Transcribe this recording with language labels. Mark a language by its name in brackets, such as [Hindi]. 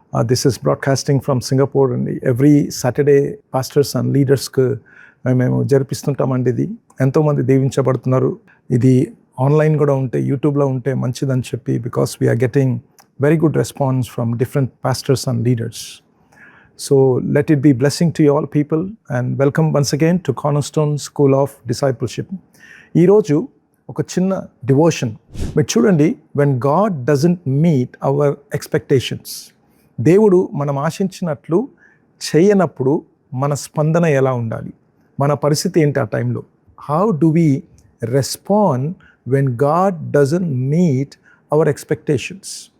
[English] This is broadcasting from Singapore అండి. Every Saturday pastors and leaders-కు [Telugu] మేము జరిపిస్తుంటామండి. ఇది ఎంతోమంది దీవించబడుతున్నారు. ఇది ఆన్లైన్ కూడా ఉంటే యూట్యూబ్లో ఉంటే మంచిదని చెప్పి [English] Because we're getting very good response from different pastors and leaders. So let it be blessing to you all people and welcome once again to Cornerstone School of Discipleship. [Telugu] ఈరోజు ఒక చిన్న డివోషన్ మీరు చూడండి. [English] when God doesn't meet our expectations, [Telugu] దేవుడు మనం ఆశించినట్లు చేయనప్పుడు మన స్పందన ఎలా ఉండాలి, మన పరిస్థితి ఏంటి ఆ టైంలో? [English] How do we respond when God doesn't meet our expectations?